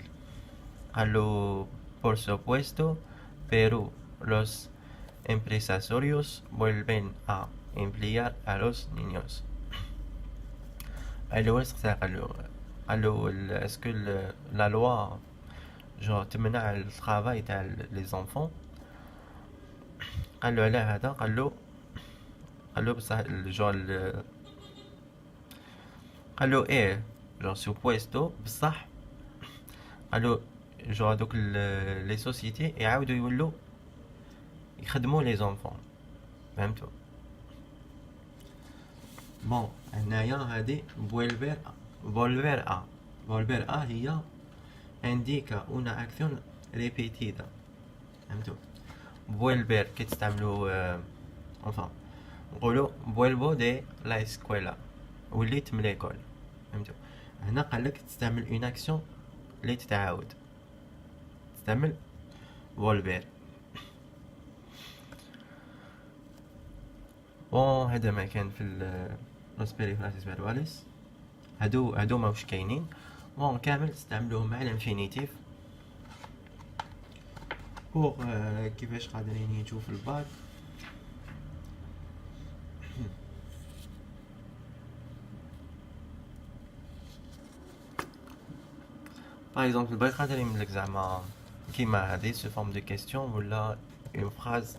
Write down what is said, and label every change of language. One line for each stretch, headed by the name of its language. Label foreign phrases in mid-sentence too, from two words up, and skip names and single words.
Spanish: قالو por supuesto pero los empresarios vuelven a emplear a los niños.
Arabic: قالو واش قالو
French: est-ce que la loi
Arabic: جو تمنع الترافاي تاع
French: les enfants.
Arabic: قالو على هذا قالو بصح قالو ايه جو سوبويستو بصح. قالو جو هادوك
French: les sociétés
Arabic: يعاودوا يولوا يخدموا
French: les enfants,
Arabic: فهمتوا؟ بون هنايا هادي
Spanish: volver a
Arabic: هي
Spanish: indica una acción repetida،
Arabic: فهمتوا؟ volver كي تستعملوا enfin نقولوا
Spanish: vuelvo de la escuela
Arabic: وليت من ليكول، فهمتوا؟ هنا قالك تستعمل
French: une action
Arabic: اللي تتعاود، تستعمل volver. بون هذا ما كان في
Spanish: los perifrasis verbales.
Arabic: هادو ماوش كاينين. بون كامل تستعملوهم مع الانفينيتيف بوغ كيفاش قادرين يجوا في الباك.
French: par exemple
Arabic: الباك قادر يملك زعما كيما هادي
French: sous forme de question
Arabic: ولا
French: une phrase.